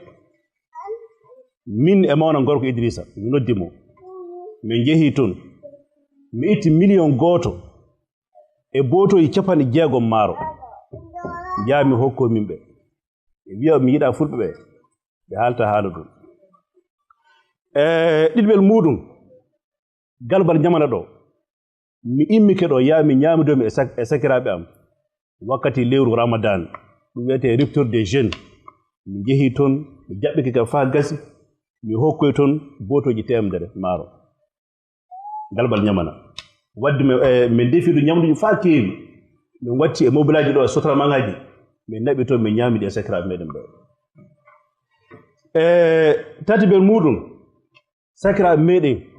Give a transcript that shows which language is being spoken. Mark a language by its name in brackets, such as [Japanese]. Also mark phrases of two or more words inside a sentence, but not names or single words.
[Fula] min e mawna gorko Idrissa mi noddimo min jeehi toon mi itti million gooto e bootoyi capanɗe jeegom maaro jaami hokko min ɓe wiya mi yiɗa fulɓe ɓe ɓe haalta haala ɗum ɗiɗɓel muɗum galbal jamana ɗo mi immike ɗo yaami ñaamidomi e sakiraɓe am wakkati lewru Ramadan ɗum wiyete [French] rupture des jeunes [Fula] mi jeehi toon mi jaɓɓike ka faa gasi mi hokkoy toon bootoji temedere maaro galbal ñamana wadde min defiɗo ñamduji faa keewi min watti e mobilaji ɗo e sotramangaji min naɓi toon min ñaamiɗi e sakiraɓe meɗen ɓe tatibel muɗum sakiraɓe meɗen